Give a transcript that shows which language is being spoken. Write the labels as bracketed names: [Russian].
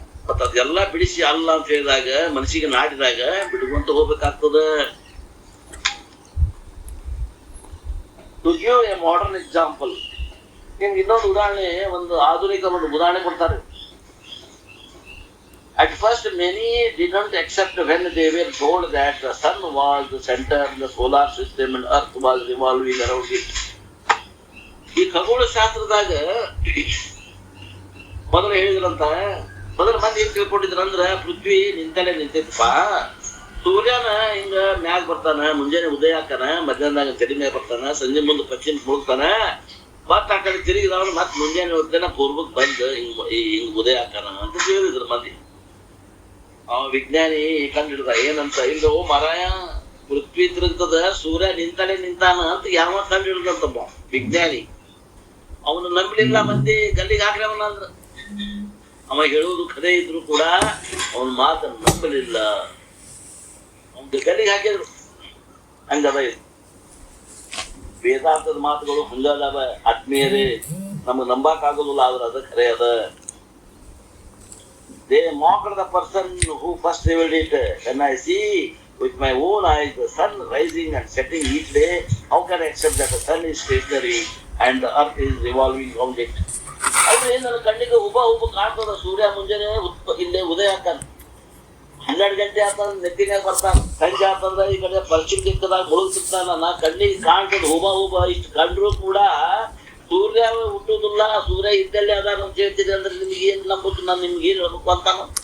[Kannada] ಮತ್ತ ಅದೆಲ್ಲ ಬಿಡಿಸಿ ಅಲ್ಲ ಅಂತ ಹೇಳಿದಾಗ ಮನಸ್ಸಿಗೆ ನಾಟಿದಾಗ ಬಿಡುವಂತ ಹೋಗ್ಬೇಕಾಗ್ತದ. [English] to give a modern example, [Kannada] ನಿಮ್ಗೆ ಇನ್ನೊಂದು ಉದಾಹರಣೆ, ಒಂದು ಆಧುನಿಕ ಒಂದು ಉದಾಹರಣೆ ಕೊಡ್ತಾರೆ. [English] At first, many didn't accept when they were told that the sun was the center of the solar system and earth was revolving around it. [Kannada] ಈ ಖಗೋಳ ಶಾಸ್ತ್ರದಾಗ ಮೊದಲು ಹೇಳಿದ್ರಂತ, ಮೊದಲ ಮಂದಿ ಏನ್ ತಿಳ್ಕೊಂಡಿದ್ರಂದ್ರ ಪೃಥ್ವಿ ನಿಂತಲೇ ನಿಂತೈತಪ್ಪ, ಸೂರ್ಯನ ಹಿಂಗ ಮ್ಯಾಗ ಬರ್ತಾನ, ಮುಂಜಾನೆ ಉದಯ ಹಾಕಾನ, ಮಧ್ಯಾಹ್ನದಾಗ ತೆಡಿ ಮ್ಯಾಗ ಬರ್ತಾನ, ಸಂಜೆ ಮುಂದೆ ಪಶ್ಚಿಮ ಮುಳುಗ್ತಾನ, ಮತ್ತ ಆ ಕಡೆ ತಿರುಗಿದವನು ಮತ್ ಮುಂಜಾನೆ ಹೊತ್ತೇನ ಪೂರ್ವಕ್ ಬಂದ್ ಹಿಂಗ್ ಉದಯ ಹಾಕಾನ ಅಂತ ತಿಳಿದಿದ್ರು ಮಂದಿ. ಅವ ವಿಜ್ಞಾನಿ ಕಂಡು ಹಿಡ್ದ ಏನಂತ, ಇಲ್ಲೋ ಮರಾಯ ಪೃಥ್ವಿ ತಿರುಗ್ತದ, ಸೂರ್ಯ ನಿಂತಲೇ ನಿಂತಾನ ಅಂತ ಯಾವ ಕಂಡು ಹಿಡ್ದಂತಪ್ಪ ವಿಜ್ಞಾನಿ. ಅವನು ನಂಬಲಿಲ್ಲ ಮಂದಿ, ಗಲ್ಲಿಗೆ ಹಾಕ್ರವನ ಅಂದ್ರ. ಅವ ಹೇಳುವುದು ಖರೆ ಇದ್ರು ಕೂಡ ಅವನ ಮಾತನ್ನು ನಂಬಲಿಲ್ಲ, ಅವನ್ ಗಲ್ಲಿಗೆ ಹಾಕಿದ್ರು. ಹಂಗದ ಇದು ವೇದಾಂತದ ಮಾತುಗಳು, ಹಂಗದವ ಆತ್ಮೀಯರೇ. ನಮಗ್ ನಂಬಕ್ ಆಗೋದಿಲ್ಲ, ಆದ್ರೆ ಅದ ಖರೆ ಅದ. [English] They mocked the person who first revealed it. When I see with my own eyes the sun rising and setting each day, how can I accept that the sun is stationary and the earth is revolving around it? [Kannada] ಆದ್ರೆ ನನ್ನ ಕಣ್ಣಿಗೆ ಹುಬ್ಬ ಕಾಣ್ತದ, ಸೂರ್ಯ ಮುಂಜಾನೆ ಇಲ್ಲೇ ಉದಯ ಆಗ್ತಾನ, 12 ಗಂಟೆ ಆತ ನೆತ್ತಿನಾಗ ಬರ್ತಾನ, ಸಂಜೆ ಆತಂದ್ರ ಈ ಕಡೆ ಪಶ್ಚಿಮ ದಿಕ್ಕದಾಗ ಮುಳುಗ್ತಿರ್ತಾನ. ನಾ ಕಣ್ಣಿಗೆ ಕಾಣ್ತದ ಹುಬ್ಬ ಇಷ್ಟು ಕಂಡ್ರು ಕೂಡ ಸೂರ್ಯ ಹುಟ್ಟುದಿಲ್ಲ, ಸೂರ್ಯ ಇದ್ದಲ್ಲೇ ಅದಾರ ಅಂತ ಹೇಳ್ತೀರಿ ಅಂದ್ರೆ ನಿಮ್ಗೆ ಏನ್ ನಂಬುದು, ನಾನು ನಿಮ್ಗೆ ಏನ್ ಹೇಳ್ಬೇಕು ಅಂತಾನ.